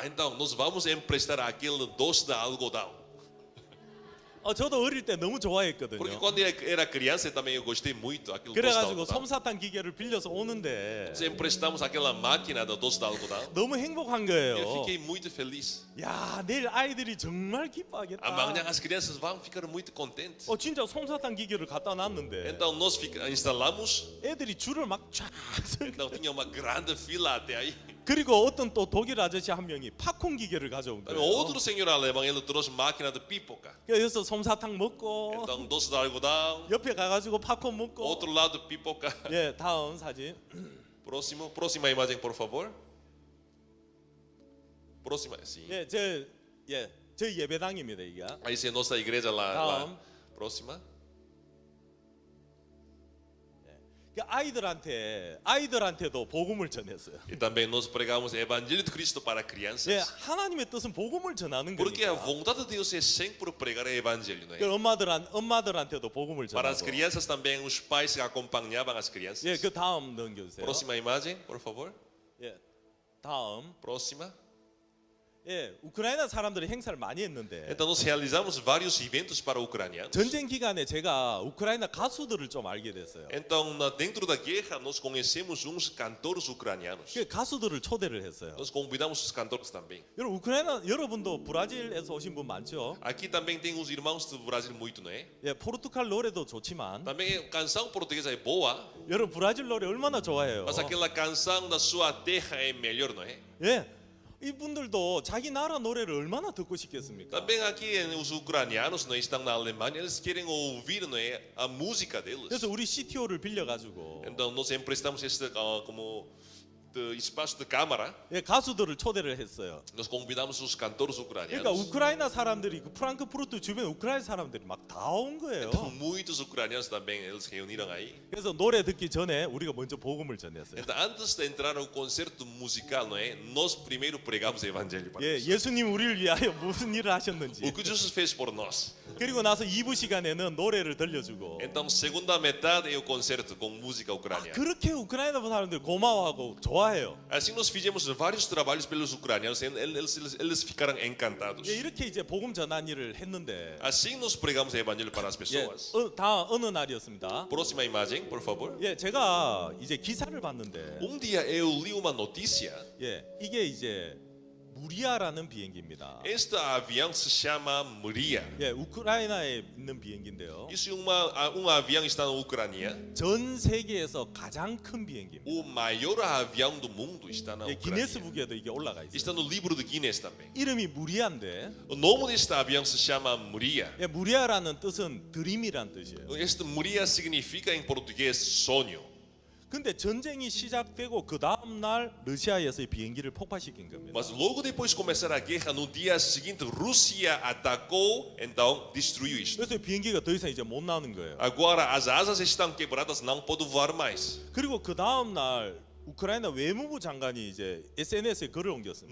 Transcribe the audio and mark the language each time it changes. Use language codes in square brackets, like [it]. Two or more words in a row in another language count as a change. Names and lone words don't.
[pt] Então nós vamos emprestar aquele doce de algodão. [ko] 저도 어릴 때 너무 좋아했거든요. [pt] Porque quando eu era criança também eu gostei muito aquele doce de [ko] 그래가지고 [pt] algodão. [ko] 솜사탕 기계를 빌려서 오는데 [pt] Nós emprestamos aquela máquina do doce de algodão. [ko] 너무 행복한 [pt] Eu [ko] 거예요. [pt] fiquei muito feliz. [ko] 야, 내일 아이들이 정말 기뻐하겠다. [pt] Amanhã as crianças vão ficar muito contentes. [ko] 진짜 솜사탕 기계를 갖다 놨는데 [pt] Então nós instalamos. [ko] 애들이 줄을 막쫙 [pt] Então tinha uma grande fila até aí. [ko] 그리고 어떤 또 독일 아저씨 한 명이 팝콘 기계를 가져온 거예요. [pt] Outro senhor alemão ele trouxe máquina de pipoca. [ko] 그래서 솜사탕 먹고 [pt] Então doce de algodão. [ko] 옆에 가가지고 팝콘 먹고. [pt] Outro lado pipoca. [ko] 예, 다음 사진. [pt] Próxima imagem, por favor. Próxima, sim. [ko] 예, 저 예배당입니다 이게. [pt] Aí é nossa igreja lá. [ko] 다음. [pt] Próxima. [ko] 아이들한테도 복음을 전했어요. [pt] E também nós pregamos o evangelho de Cristo para [ko] 예, [pt] crianças. [ko] 하나님의 뜻은 복음을 전하는 [pt] Porque a [ko] 거니까. [pt] vontade de Deus é sempre pregar o evangelho, não é? [ko] 그 엄마들한테도 복음을 [pt] Para as [ko] 전하고. [pt] crianças também os pais que acompanhavam as crianças. [ko] 예, 그 다음 넘겨주세요. [pt] Próxima imagem, por favor. [ko] 예, 다음. [pt] Próxima. [ko] 예, 우크라이나 사람들이 행사를 많이 했는데 [pt] Então nós realizamos vários eventos para ucranianos. [ko] 전쟁 기간에 제가 우크라이나 가수들을 좀 알게 됐어요. [pt] Então, dentro da guerra, nós conhecemos uns cantores ucranianos. [ko] 그 가수들을 초대를 했어요. [pt] Nós convidamos os cantores também. [ko] 여러분도 브라질에서 오신 분 많죠? [pt] Aqui também tem os irmãos do Brasil muito, não é? [ko] 예, 포르투갈 노래도 좋지만 [pt] Também canção portuguesa é boa, [ko] 여러분 브라질 노래 얼마나 좋아해요? [pt] mas aquela canção da sua terra é melhor, não é? [ko] 예, 이분들도 자기 나라 노래를 얼마나 듣고 싶겠습니까? [pt] Também aqui os ucranianos, não é, estão na Alemanha, eles querem ouvir, não é, a música deles. [ko] 그래서 우리 CTO를 빌려가지고 [pt] Então nós emprestamos este como espaço de câmara. [ko] 예, 가수들을 초대를 했어요. [pt] Nós convidamos os cantores [ko] 그러니까 [pt] ucranianos. [ko] 우크라이나 사람들이 그 프랑크푸르트 주변 우크라이나 사람들이 막 다 온 거예요. [pt] Então muitos ucranianos também eles reuniram aí. [ko] 그래서 노래 듣기 전에 우리가 먼저 복음을 전했어요. [pt] Então, antes de entrar no concerto musical, não é? Nós primeiro pregamos o evangelho para [ko] 예, [pt] eles. [ko] 예수님 우리를 위하여 무슨 일을 하셨는지. [pt] O que Jesus fez por nós. [ko] 그리고 나서 2부 시간에는 노래를 들려주고. [pt] Então, segunda metade é o concerto com música ucraniana. [ko] 그렇게 우크라이나 사람들 고마워하고 좋아해요. [pt] Assim nós fizemos vários trabalhos pelos ucranianos, eles ficaram encantados. [ko] 예, 이렇게 이제 복음 전한 일을 했는데. [pt] Assim nós pregamos o evangelho para as [ko] 예, [pt] pessoas. [ko] 다 어느 날이었습니다. [pt] Próxima imagem, por favor. [ko] 예, 제가 이제 기사를 봤는데. [pt] Dia eu li uma notícia. [ko] 예, 이게 이제 무리아라는 비행기입니다. [pt] Este avião se chama Mria. [ko] 예, 우크라이나에 있는 비행기인데요. [pt] Isso é avião que está na Ucrânia. [ko] 전 세계에서 가장 큰 비행기입니다. [pt] O maior avião do mundo está na [ko] 예, [pt] Ucrânia. [ko] 기네스북에도 이게 올라가 있어요. [pt] Está no livro de Guinness também. [ko] 이름이 무리아인데, [pt] O nome deste avião se chama Mria. [ko] 예, 무리아라는 뜻은 드림이란 뜻이에요. [pt] Este Mria significa em português sonho. [ko] 근데 전쟁이 시작되고 그 다음 날 러시아에서 이 비행기를 폭파시킨 겁니다. [pt] Mas logo depois de começar a guerra, no dia seguinte, Rússia atacou, então destruiu isto. [ko] 그래서 비행기가 더 이상 이제 못 나오는 거예요. [pt] Agora as asas estão quebradas, não pode voar mais. [ko] 그리고 그 다음 날 우크라이나 외무부 장관이 이제 SNS에 글을 옮겼습니다.